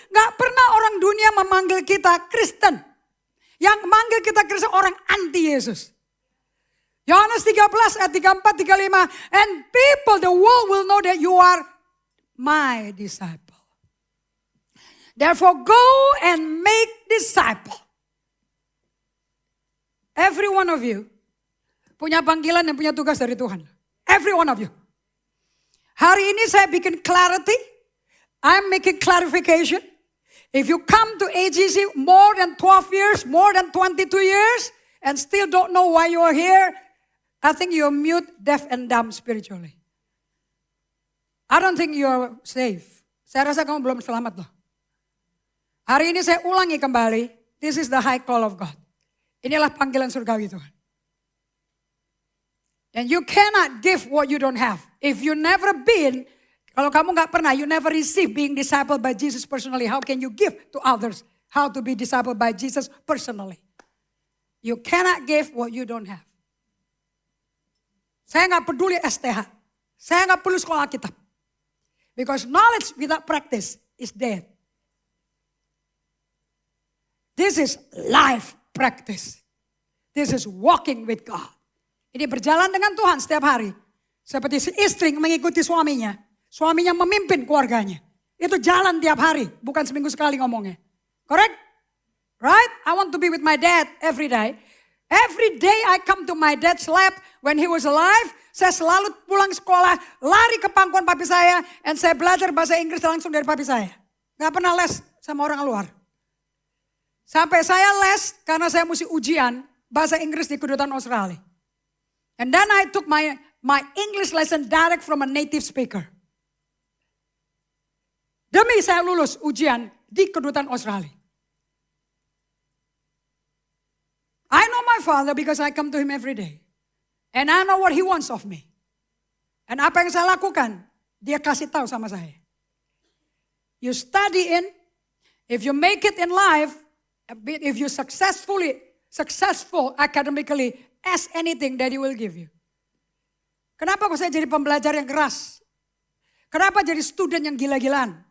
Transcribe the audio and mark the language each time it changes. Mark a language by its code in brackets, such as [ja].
[id] Gak pernah orang dunia memanggil kita Kristen. Yang memanggil kita Kristen orang anti Yesus. Yohanes 13 ayat 34, 35. [en] And people, the world will know that you are my disciple. Therefore go and make disciple. Every one of you [id] punya panggilan dan punya tugas dari Tuhan. [en] Every one of you. [id] Hari ini saya bikin clarity. [en] I'm making clarification. If you come to AGC more than 12 years, more than 22 years, and still don't know why you are here, I think you're mute, deaf, and dumb spiritually. I don't think you're safe. [id] Saya rasa kamu belum selamat loh. Hari ini saya ulangi kembali, [en] this is the high call of God. [id] Inilah panggilan surgawi Tuhan. [en] And you cannot give what you don't have. If you never been, [id] kalau kamu gak pernah, [en] you never receive being discipled by Jesus personally, how can you give to others how to be discipled by Jesus personally? You cannot give what you don't have. [id] Saya gak peduli STH. Saya gak perlu sekolah kitab. [en] Because knowledge without practice is dead. This is life practice. This is walking with God. [id] Ini berjalan dengan Tuhan setiap hari. Seperti si istri mengikuti suaminya. Suaminya memimpin keluarganya. Itu jalan tiap hari, bukan seminggu sekali ngomongnya. Correct? Right? [en] I want to be with my dad every day. Every day I come to my dad's lap when he was alive. [id] Saya selalu pulang sekolah, lari ke pangkuan papi saya. And saya belajar bahasa Inggris langsung dari papi saya. Gak pernah les sama orang luar. Sampai saya les karena saya mesti ujian bahasa Inggris di kedutaan Australia. [en] And then I took my English lesson direct from a native speaker. [id] Demi saya lulus ujian di kedutaan Australia. [en] I know my father because I come to him every day. And I know what he wants of me. [id] And apa yang saya lakukan, dia kasih tahu sama saya. [en] You study if you make it in life, if you successful academically, ask anything that he will give you. [id] Kenapa kok saya jadi pembelajar yang keras? Kenapa jadi student yang gila-gilaan?